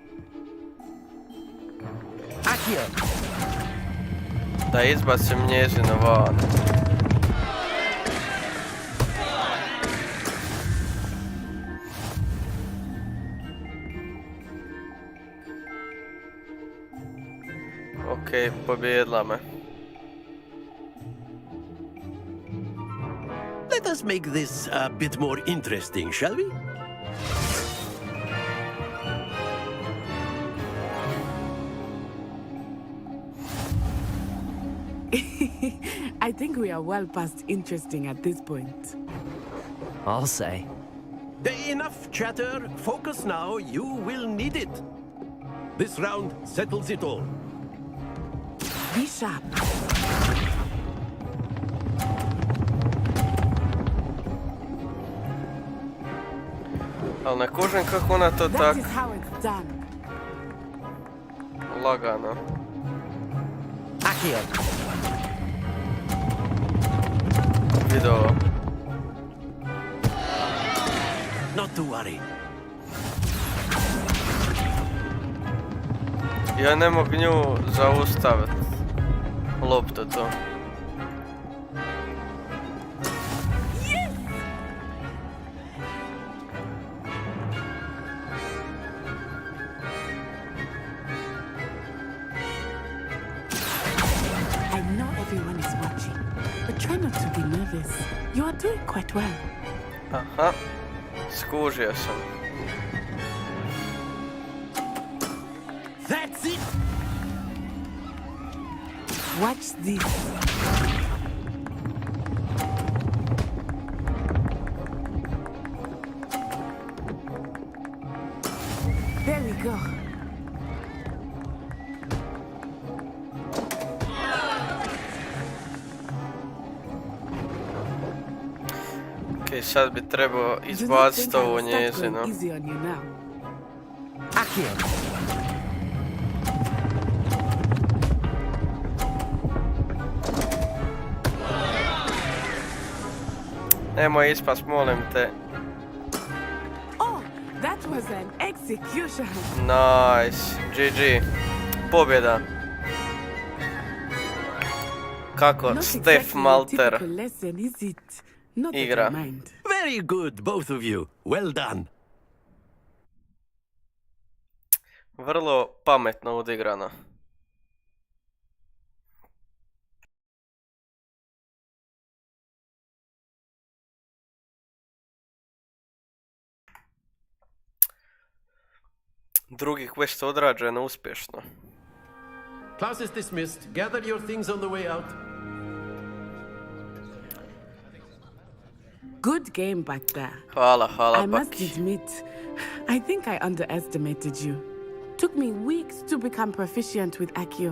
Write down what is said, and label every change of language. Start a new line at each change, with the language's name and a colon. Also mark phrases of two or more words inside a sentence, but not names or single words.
Croatian: Da izbacim njezino van. Okej, pobjedila me.
English: Let us make this a bit more interesting, shall we? I think we are well past interesting at this point. I'll say. Enough chatter. Focus now. You will need it. This round settles it all. Be sharp.
Croatian: Ali ne kužim kako ona to tak
English: That is how it's done.
Croatian: lagano. Video.
English: Not to worry.
Croatian: Ja ne mogu nju zaustaviti. Loptu to.
English: I know everyone is watching, but try not to be nervous. You are doing quite well.
Croatian: Aha, skužio sam.
English: That's it! Watch this. There we go.
Croatian: Ok, sad bi trebao izbaciti ovo njezino. Nemoj ispast, molim te.
English: Oh, that was an execution. Nice, GG.
Croatian: Pobjeda. Kako Stef Malter igra.
English: Very good, both of you. Well done.
Croatian: Vrlo pametno odigrano. Drugi quest odrađen uspješno.
English: Class is dismissed. Gather your things on the way out. Good game back there.
Croatian: Hvala,
English: I must Baki. admit, I think I underestimated you. Took me weeks to become proficient with AGIR.